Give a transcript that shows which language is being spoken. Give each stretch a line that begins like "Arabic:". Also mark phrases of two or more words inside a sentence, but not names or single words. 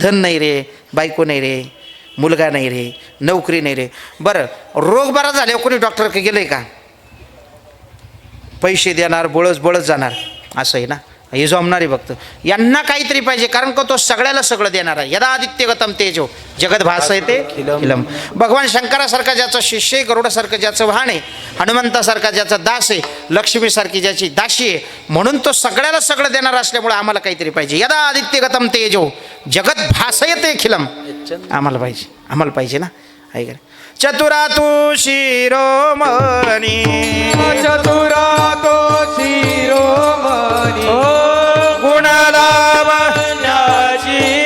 Marathi: धन नाही रे, बायको नाही रे, मुलगा नाही रे, नोकरी नाही रे. बरं रोग बरा झाल्यावर कोणी डॉक्टरकडे गेलं आहे का? पैसे देणार, बळच जाणार असं आहे ना. हे जमणारे भक्त यांना काहीतरी पाहिजे, कारण का तो सगळ्याला सगळं देणार आहे.
Sanskrit: यदा आदित्य गतम तेजो जगत भासयते खिलम.
Marathi: भगवान शंकरासारखा ज्याचा शिष्य आहे, गरुडासारखं ज्याचं वाहन आहे, हनुमंतासारखा ज्याचा दास आहे, लक्ष्मीसारखी ज्याची दासी आहे, म्हणून तो सगळ्याला सगळं देणार असल्यामुळे आम्हाला काहीतरी पाहिजे.
Sanskrit: यदा आदित्य गतम तेजो जगत भासयते खिलम.
Marathi: आम्हाला पाहिजे ना. आहे का? चतुरातु शिरोमणी चतुरातो शिरोमणी गुणलावण्याची